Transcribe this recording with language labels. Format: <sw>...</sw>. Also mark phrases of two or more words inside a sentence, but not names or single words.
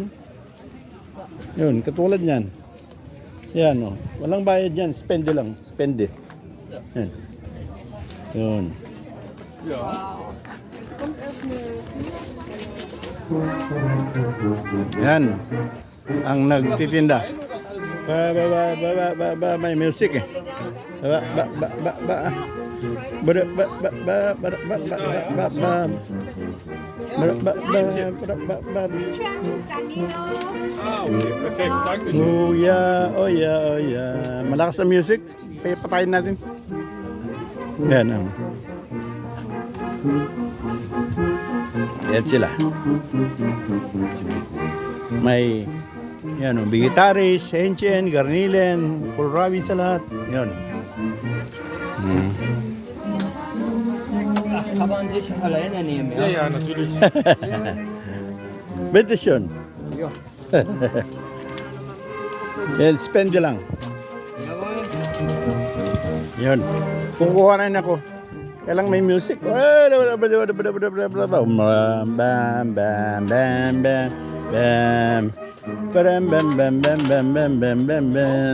<tl>Yun, katulad niyan. Yan o. Walang bayad yan. Spende lang. Spende. Yan. Yun. Yan. Ang nagtitinda. May music eh.</tl> <en>Oh yeah, oh yeah, oh yeah.</en> <tl>Malakas ang music. Patayin natin. Yan. Yan sila. May yan, Bigitaris, Henchen, Garnilen, Kohlrabi sa lahat. Yan.</tl> <de>Kann man sich alleine nehmen, ja? Ja, natürlich. Bitte schön. Ja.</de> <tl>Yan, spend lang.</tl> <de>Jawohl.</de> <tl>Yan. Kukuha rin ako. Kailang may music. Bam, bam, bam, bam, bam, bam. Bam, bam, bam, bam, bam, bam, bam, bam, bam.</tl>